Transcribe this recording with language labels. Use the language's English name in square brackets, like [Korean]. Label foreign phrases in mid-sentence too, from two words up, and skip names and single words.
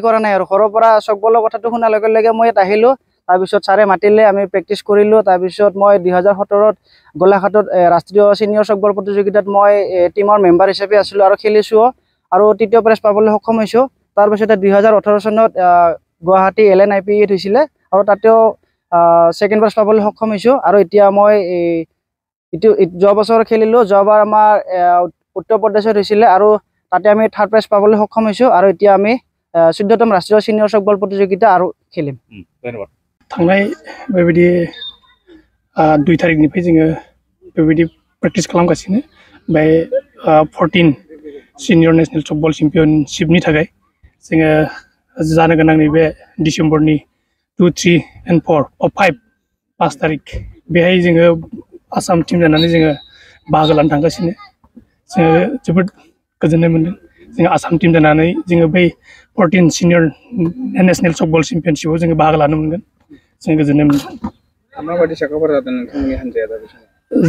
[Assamese] কৰা নাই আৰু ঘৰৰ পৰা চকবলৰ কথাটো শুনাৰ লগে লগে মই ইয়াত আহিলো তাৰ পিছত ছাৰে মাতিলে আমি প্ৰেক্টিছ কৰিলো তাৰ পিছত মই 2017 ত গোলাঘাটত ৰাষ্ট্ৰীয় সিনিয়ৰ চকবল প্ৰতিযোগিতাত মই [English] team member [Assamese] হিচাপে আছিলো আৰু খেলিছো আৰু তৃতীয় প্ৰাইজ পাবলৈ সক্ষম হৈছো তাৰ পিছত 2018 চনত গুৱাহাটী LNIP হৈছিলে আৰু তাতেও [English] second prize [Assamese] পাবলৈ সক্ষম হৈছো আৰু এতিয়া মই যোৱা বছৰ খেলিলো যোৱাবাৰ আমাৰ উত্তৰ প্ৰদেশত হৈছিলে আৰু তাতে আমি [English] third prize [Assamese] পাবলৈ সক্ষম হৈছো আৰু এতিয়া আমি 14তম ৰাষ্ট্ৰীয় সিনিয়ৰ চকবল প্ৰতিযোগিতা আৰু খেলিম ধন্যবাদ [Bodo] थांनाय बेबायदि 2 तारिखनिफ्राय जोङो बेबायदि प्रेक्टिस खालामगासिनो बे 14 सिनियर नेशनल टचबल चेम्पियनशिपनि थाखाय जोङो जानो गोनां नैबे डिसेम्बरनि 2, 3 and 4 or 5 तारिख बेहाय जोङो आसाम टिम जानानै जोङो बाहागो लानो थांगासिनो जोङो जोबोद गोजोननाय मोनदों जोङो आसाम टिम जानानै जोङो बै 14 सिनियर नेशनल टचबल चेम्पियनशिपआव जोङो बाहागो लानो मोनगोन जों गोजोननाय मोनदों माबायदि साखाफोर जादों नोंथांमोननि हान्जाया दा बे समाव